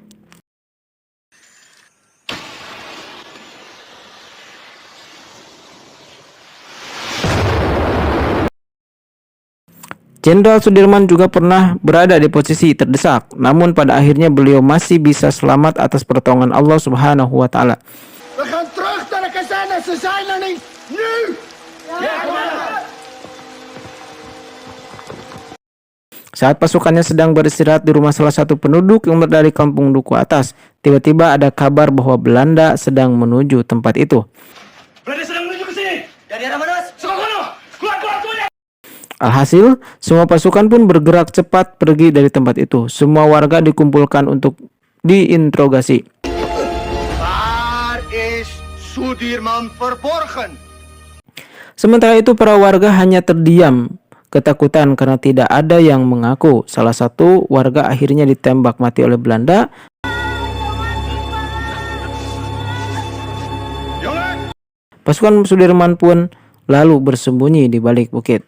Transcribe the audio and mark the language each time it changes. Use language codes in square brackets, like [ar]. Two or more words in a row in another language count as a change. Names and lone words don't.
[id] Jenderal Sudirman juga pernah berada di posisi terdesak, namun pada akhirnya beliau masih bisa selamat atas pertolongan Allah [ar] سبحانه وتعالى. [nl] We gaan terug naar de kazerne, ze zijn er niet, nu! [id] Saat pasukannya sedang beristirahat di rumah salah satu penduduk yang berada di kampung Duku Atas, tiba-tiba ada kabar bahwa Belanda sedang menuju tempat itu. Belanda sedang menuju ke sini. Dari arah mana, Mas? Sukono. Keluar semuanya. Alhasil, semua pasukan pun bergerak cepat pergi dari tempat itu. Semua warga dikumpulkan untuk diinterogasi. [nl] Waar is Sudirman verborgen? [id] Sementara itu para warga hanya terdiam, ketakutan karena tidak ada yang mengaku. Salah satu warga akhirnya ditembak mati oleh Belanda. Pasukan Sudirman pun lalu bersembunyi di balik bukit.